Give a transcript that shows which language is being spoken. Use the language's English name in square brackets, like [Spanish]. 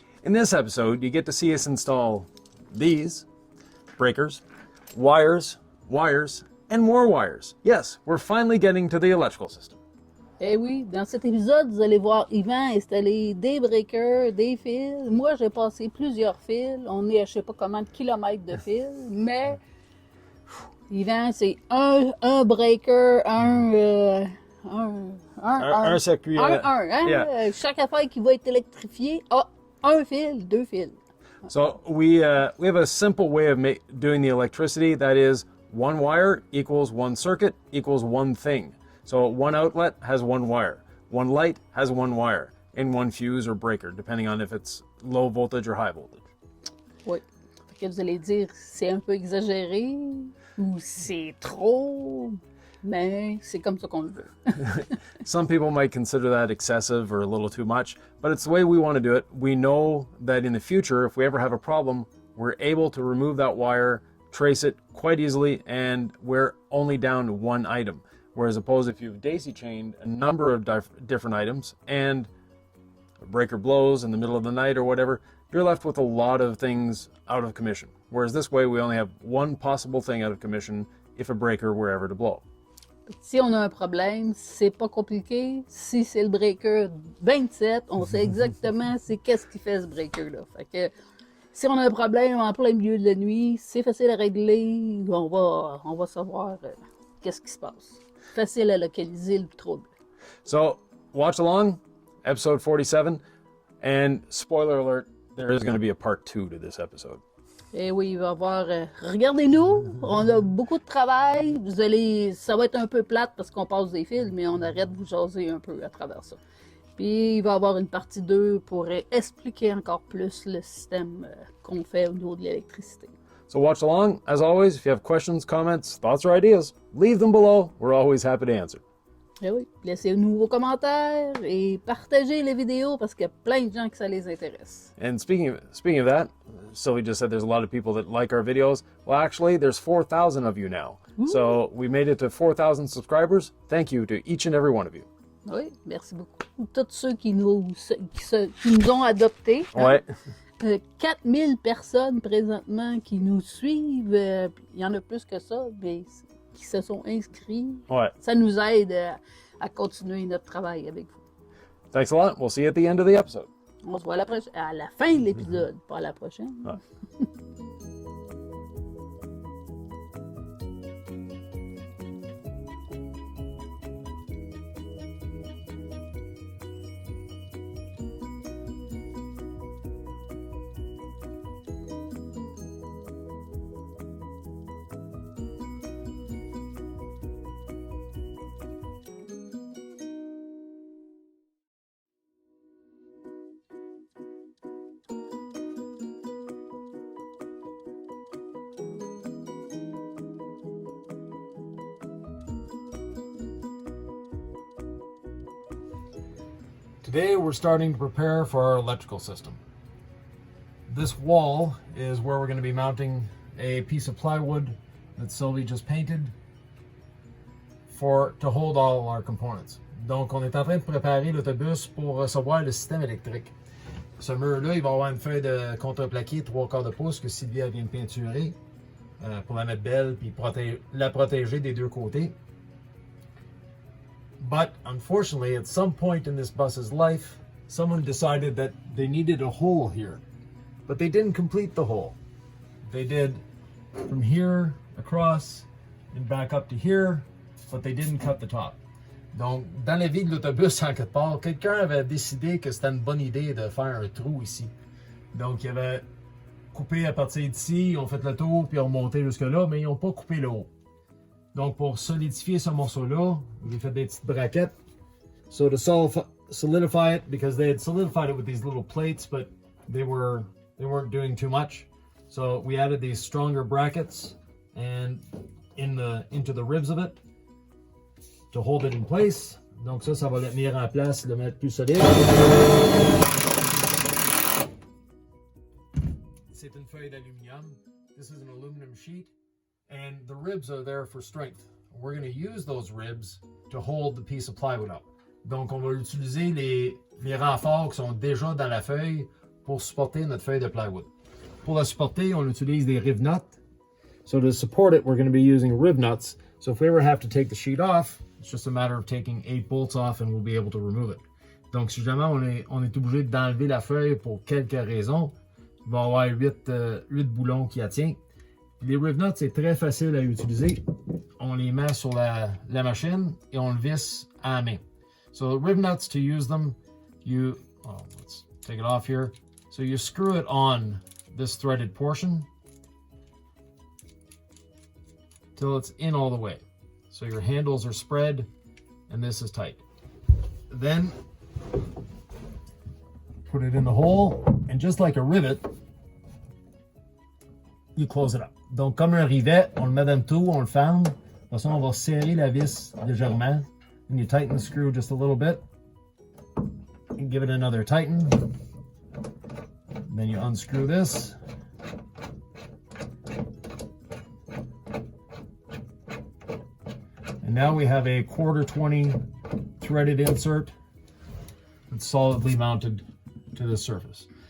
[English] In this episode, you get to see us install these breakers, wires, and more wires. Yes, we're finally getting to the electrical system. [French] Eh oui, dans cet épisode, vous allez voir Yvan installer des breakers, des fils. Moi, j'ai passé plusieurs fils. On est à je sais pas combien de kilomètres de fils, mais Yvan, c'est un breaker, un circuit. hein? [English] Yeah. [French] Chaque affaire qui va être électrifiée a un fil, deux fils. [English] So we have a simple way of doing the electricity. That is, one wire equals one circuit equals one thing. So one outlet has one wire, one light has one wire, and one fuse or breaker, depending on if it's low voltage or high voltage. [French] Oui. Fait que vous allez dire, c'est un peu exagéré ou c'est trop, mais c'est comme ça qu'on le veut. [English] Some people might consider that excessive or a little too much, but it's the way we want to do it. We know that in the future, if we ever have a problem, we're able to remove that wire, trace it quite easily, and we're only down to one item. Whereas opposed if you've daisy chained a number of different items and a breaker blows in the middle of the night or whatever, you're left with a lot of things out of commission. Whereas this way we only have one possible thing out of commission if a breaker were ever to blow. [French] Si on a un problème, c'est pas compliqué. Si c'est le breaker 27, on sait exactement c'est qu'est-ce qui fait ce breaker-là. Fait que si on a un problème en plein milieu de la nuit, c'est facile à régler. On va savoir qu'est-ce qui se passe. Facile à localiser le trouble. [English] So watch along, episode 47, and spoiler alert, there is going to be a part 2 to this episode. [French] Eh oui, il va y avoir... regardez-nous, on a beaucoup de travail. Ça va être un peu plate parce qu'on passe des fils, mais on arrête de vous jaser un peu à travers ça. Puis il va y avoir une partie 2 pour expliquer encore plus le système qu'on fait au niveau de l'électricité. [English] So watch along. As always, if you have questions, comments, thoughts, or ideas, leave them below. We're always happy to answer. [French] Eh oui, laissez-nous vos commentaires et partagez les vidéos parce qu'il y a plein de gens que ça les intéresse. [English] And speaking of that, Sylvie just said there's a lot of people that like our videos. Well, actually, there's 4,000 of you now. Ooh. So we made it to 4,000 subscribers. Thank you to each and every one of you. [French] Oui, merci beaucoup. Tous ceux qui nous ont adoptés. Ouais. 4000 personnes présentement qui nous suivent. Il y en a plus que ça, mais qui se sont inscrits. Ouais. Ça nous aide à continuer notre travail avec vous. [English] Thanks a lot. We'll see you at the end of the episode. [French] On se voit à la fin de l'épisode, pas à la prochaine. Ouais. [English] Today we're starting to prepare for our electrical system. This wall is where we're going to be mounting a piece of plywood that Sylvie just painted to hold all our components. [French] Donc on est en train de préparer l'autobus pour recevoir le système électrique. Ce mur-là, il va avoir une feuille de contreplaqué 3/4 de pouce que Sylvie vient de peinturer pour la mettre belle puis la protéger des deux côtés. [English] But unfortunately, at some point in this bus's life, someone decided that they needed a hole here. But they didn't complete the hole. They did from here across and back up to here, but they didn't cut the top. [French] Donc, dans la vie de l'autobus, en quelque part, quelqu'un avait décidé que c'était une bonne idée de faire un trou ici. Donc, ils avaient coupé à partir d'ici, ils ont fait le tour, puis ils ont remonté jusque-là, mais ils n'ont pas coupé le haut. Donc, pour solidifier ce morceau-là, j'ai fait des petites braquettes. [English] So to solidify it, because they had solidified it with these little plates, but they weren't doing too much. So we added these stronger brackets and into the ribs of it to hold it in place. [French] Donc ça va le tenir en place, le mettre plus solide. C'est une feuille d'aluminium. [English] This is an aluminum sheet. And the ribs are there for strength. We're going to use those ribs to hold the piece of plywood up. [French] Donc, on va utiliser les renforts qui sont déjà dans la feuille pour supporter notre feuille de plywood. Pour la supporter, on utilise des rib nuts. [English] So to support it, we're going to be using rib nuts. So if we ever have to take the sheet off, it's just a matter of taking 8 bolts off and we'll be able to remove it. [French] Donc, si jamais on est obligé d'enlever la feuille pour quelques raisons, il va y avoir 8 boulons qui la tiennent. Les rib nuts, c'est très facile à utiliser. On les met sur la machine et on le visse à la main. [English] So rib nuts, to use them, let's take it off here. So you screw it on this threaded portion till it's in all the way. So your handles are spread and this is tight. Then put it in the hole and just like a rivet, you close it up. [French] Donc comme un rivet, on le met dans le trou, on le ferme. Après ça, on va serrer la vis légèrement. [English] And you tighten the screw just a little bit. And give it another tighten. Then you unscrew this. And now we have a 1/4 threaded insert that's solidly mounted to the surface.